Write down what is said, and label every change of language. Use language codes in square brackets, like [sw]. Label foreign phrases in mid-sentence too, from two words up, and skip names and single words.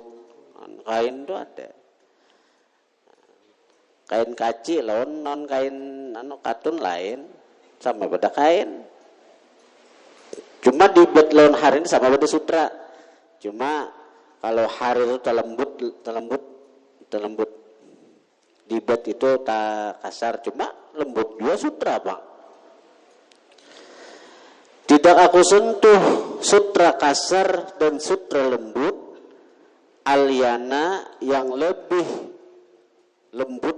[id] Kain itu ada. [bjn] Kain kaci lawan non kain katun lain, sama pada kain. Cuma dibaj lawan harir ini sama pada sutra. [id] Cuma kalau harir itu terlembut. Dibaj itu tak kasar, cuma lembut juga sutra, Bang. Tidak aku sentuh sutra kasar dan sutra lembut, alyana yang lebih lembut.